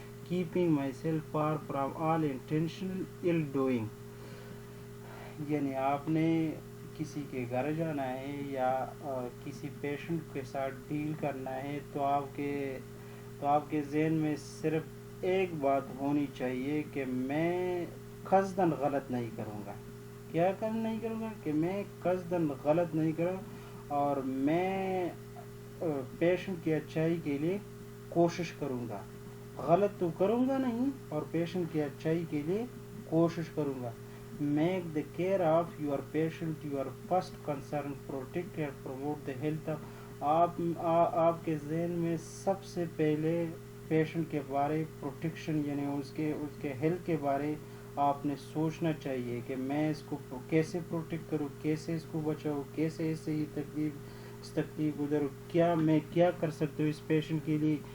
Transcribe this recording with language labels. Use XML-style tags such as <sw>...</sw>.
<en>keeping myself far from all intentional ill doing.</en> <ur>یعنی آپ نے کسی کے گھر جانا ہے یا کسی پیشنٹ کے ساتھ ڈیل کرنا ہے تو آپ کے ذہن میں صرف ایک بات ہونی چاہیے کہ میں قصداً غلط نہیں کروں گا. کیا نہیں کروں گا کہ میں قصداً غلط نہیں کروں اور میں پیشنٹ کی اچھائی کے لیے کوشش کروں گا. غلط تو کروں گا نہیں اور پیشنٹ کی اچھائی کے لیے کوشش کروں گا.</ur> <en>Make the care of your patient your first concern. Protect and promote the health of</en> <ur>آپ کے ذہن میں سب سے پہلے پیشنٹ کے بارے پروٹیکشن یعنی اس کے ہیلتھ کے بارے آپ نے سوچنا چاہیے کہ میں اس کو کیسے پروٹیکٹ کروں, کیسے اس کو بچاؤں, کیسے اس سے اس تکلیف گزروں, میں کیا کر سکتا ہوں اس پیشنٹ کے لیے.</ur>